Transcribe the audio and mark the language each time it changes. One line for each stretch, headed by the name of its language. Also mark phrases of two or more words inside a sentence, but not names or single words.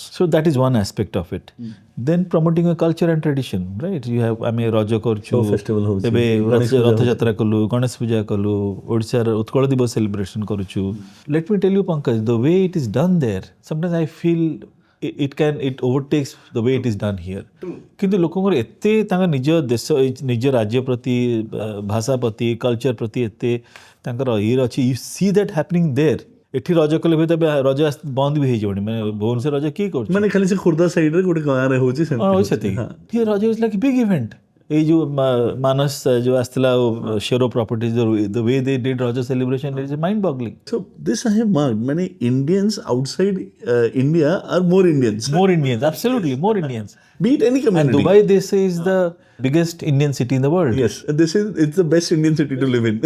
English: So that is one aspect of it. Then promoting a culture and tradition, right? You have Raja Korchu, festival house, Ratha Jatra kalu, Ganesh Puja kalu, Odisha Utkala Divas celebration karuchu. Let me tell you, Pankaj, the way it is done there, sometimes I feel it overtakes the way it is done here.
Odia: କିନ୍ତୁ ଲୋକଙ୍କର ଏତେ ତାଙ୍କ ନିଜ ଦେଶ ନିଜ ରାଜ୍ୟ ପ୍ରତି ଭାଷା ପ୍ରତି କଲଚର ପ୍ରତି ଏତେ ତାଙ୍କର ଇଏ ଅଛି.
English: You see that happening there.
Odia: ଏଠି ରଜ କଲେ ହୁଏ ତେବେ ରଜ ବନ୍ଦ ବି ହେଇଯିବଣି. ମାନେ ଭୁବନେଶ୍ୱର ରଜ କିଏ କରୁଛି? ମାନେ ଖାଲି ସେ ଖୋର୍ଦ୍ଧା ସାଇଡରେ ଗୋଟେ ଗାଁରେ ହେଉଛି
English: ସେତିକି. Raja is like big event.
Odia: ଏଇ ଯୋଉ ମାନସ ଯୋଉ ଆସିଥିଲା
English: share of properties, the way they did Raja celebration is mind boggling. So this I have marked. Many Indians outside India are more Indians. More Indians, absolutely, more Indians. Be it any community. And Dubai, they say, is the biggest Indian city in the world. Yes, it's the best Indian city to live in.